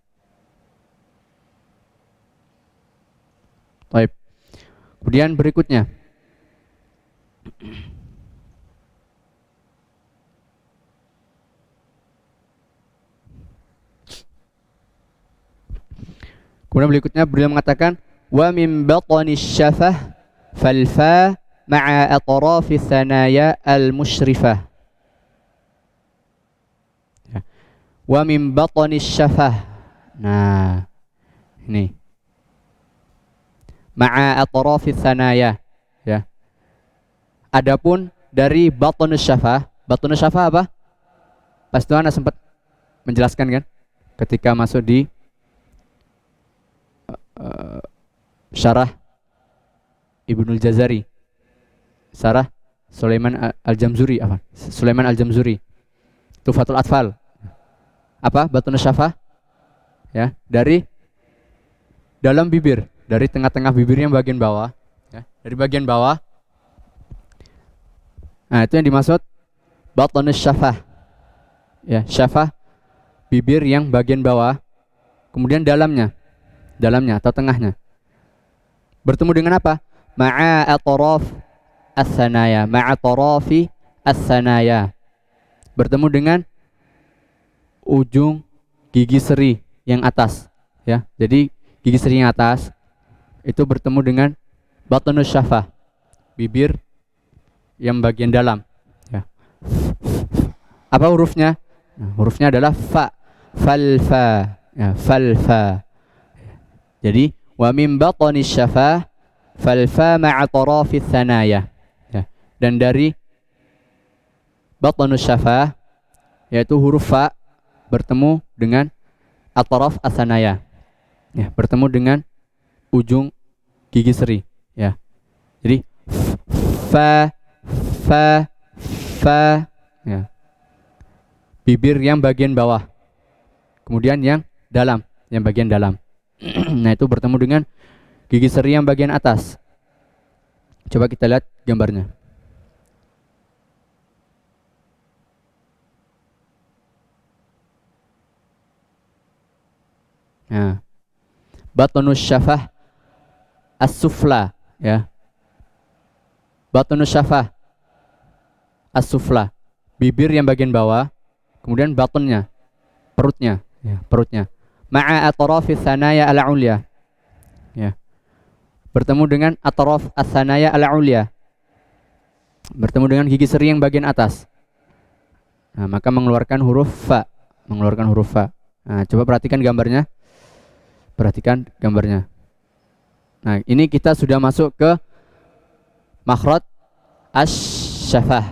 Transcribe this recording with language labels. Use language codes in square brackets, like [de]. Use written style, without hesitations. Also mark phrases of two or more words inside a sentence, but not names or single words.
[id] Baik. Kemudian berikutnya. Kemudian berikutnya beliau mengatakan [ar] ومن بطن شفة فالفاء مع أطراف ثنايا المشرفة. Ya. ومن بطن شفة. [id] Nah, ini [ar] مع أطراف ثنايا [id] ya. Adapun dari [ar] بطن الشفة [id] apa? Pas itu Anda sempat menjelaskan kan? ketika masuk di syarah Ibnul Jazari, syarah Sulaiman Al-Jamzuri, Sulaiman Al-Jamzuri, Tufatul Atfal. Apa? [ar] بطن شفة, ya, [id] dari dalam bibir, dari tengah-tengah bibirnya bagian bawah, ya, dari bagian bawah. Nah, itu yang dimaksud [ar] بطن شفة. [id] Ya, syafah bibir yang bagian bawah, kemudian dalamnya atau tengahnya bertemu dengan apa? [ar] مع أطراف الثنايا، مع طرف الثنايا, [id] bertemu dengan ujung gigi seri yang atas, ya. Jadi gigi seri yang atas itu bertemu dengan [ar] بطن الشفة, [id] bibir yang bagian dalam, ya. Apa hurufnya? Nah, hurufnya adalah fa, falfa, ya, falfa. [ar] Jadi ومن بطن الشفة فالفاء مع طرف الثنايا, [id] ya. Dan dari [ar] بطن الشفة [id] yaitu huruf fa bertemu dengan [ar] أطراف الثنايا, [id] ya, bertemu dengan ujung gigi seri, ya. Jadi fa fa fa, ya, bibir yang bagian bawah, kemudian yang dalam, yang bagian dalam. Nah, itu bertemu dengan gigi seri yang bagian atas. Coba kita lihat gambarnya. Nah, [ar] بطن الشفة السفلى, ya. بطن الشفة السفلى, [id] bibir yang bagian bawah, kemudian batonnya, perutnya, ya, perutnya. [ar] مع أطراف الثنايا العليا, ya. [id] Bertemu dengan [ar] أطراف الثنايا العليا, [id] bertemu dengan gigi seri yang bagian atas. Nah, maka mengeluarkan huruf fa, mengeluarkan huruf fa. Nah, coba perhatikan gambarnya. Perhatikan gambarnya. Nah, ini kita sudah masuk ke [ar] مخرج الشفة.